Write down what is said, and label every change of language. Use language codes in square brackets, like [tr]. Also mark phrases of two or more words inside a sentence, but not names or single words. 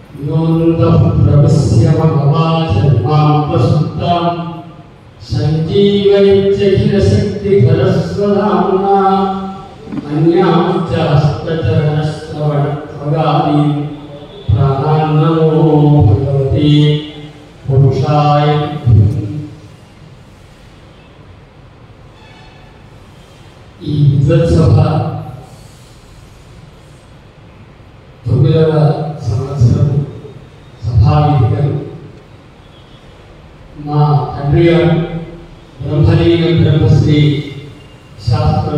[sa] योऽन्तःप्रविश्य भगवान् प्रसुप्तां सञ्जीवयत्यखिलशक्तिधरस्वधाम्ना अन्यांश्च हस्तचरणश्रवणत्वगादीन् प्राणान् नमो भगवते पुरुषाय। [te] ఈ విద్వత్సభ 9వ సంవత్సరం సభావేదికలు మా తండ్రి గారు బ్రహ్మలీన బ్రహ్మశ్రీ శాస్త్ర